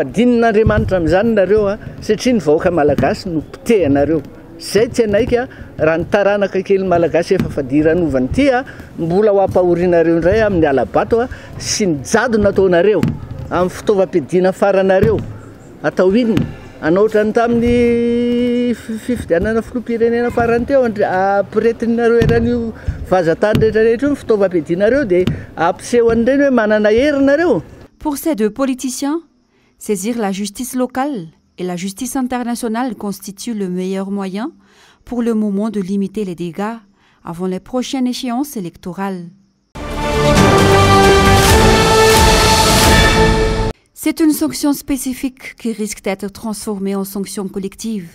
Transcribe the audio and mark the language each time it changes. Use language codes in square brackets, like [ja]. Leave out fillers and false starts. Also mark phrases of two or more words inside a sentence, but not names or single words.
[mg] adinin'Andriamanitra amin'izany nareo satria ny vahoaka malagasy no pitehanareo zay tsy anaika raha ny taranaka kely malagasy efa fadiranovan'ny ty mbola ho ampahorinareo indray amin'ny alabato sy ny jado nataonareo amin'ny fitaovam-piadiana faranareo atao inona anao ohatrany tamin'ny fifidianana filoham-pirenena farany teo ampiretinareo eran'io vazatany rehetrarehetra io ny fitaovam-piadianareo dia ampiseho an'ireny hoe manana herinareo. [fr] Pour ces deux politiciens, saisir la justice locale et la justice internationale constituent le meilleur moyen pour le moment de limiter les dégâts avant les prochaines échéances électorales. C'est une sanction spécifique qui risque d'être transformée en sanction collective.